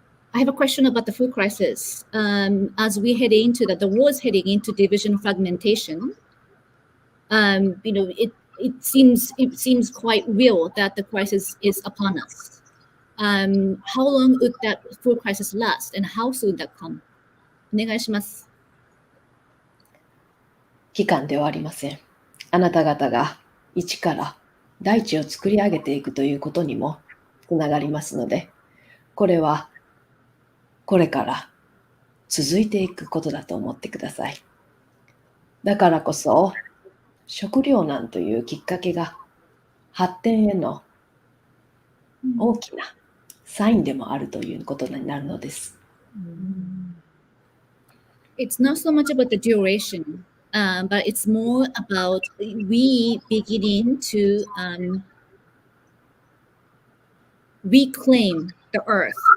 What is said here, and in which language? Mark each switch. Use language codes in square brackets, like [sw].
[en] I have a question about the food crisis. As we head into the world is heading into division fragmentation, it seems quite real that the crisis is upon us. How long would that food crisis last, and how soon that come? [ja] お願いします。期間ではありません。あなた方が一から大地を作り上げていくということにもつながりますので、これはこれから続いていくことだと思ってください。だからこそ、食糧難というきっかけが発展への大きなサインでもあるということになるのです。 [en] It's not so much about the duration, but it's more about we beginning to reclaim the earth.